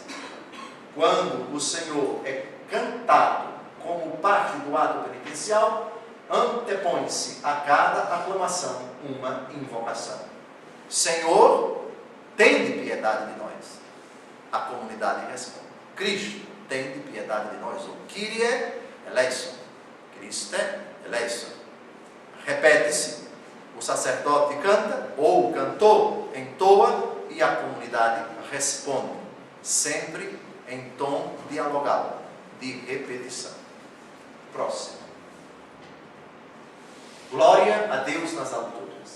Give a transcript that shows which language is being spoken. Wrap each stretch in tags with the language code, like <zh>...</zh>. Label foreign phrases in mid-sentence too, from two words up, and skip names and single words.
<pt>Quando o Senhor é cantado como parte do ato penitencial, antepõe-se a cada aclamação uma invocação. Senhor, tende piedade de nós. A comunidade responde: Cristo, tende piedade de nós.</pt> <el>Ou Κύριε ελέησον. Χριστέ ελέησον.</el> <pt>Repete-se, o sacerdote canta, ou o cantor entoa, e a comunidade responde, sempre em tom dialogal, de repetição. Próximo. Glória a Deus nas alturas.</pt>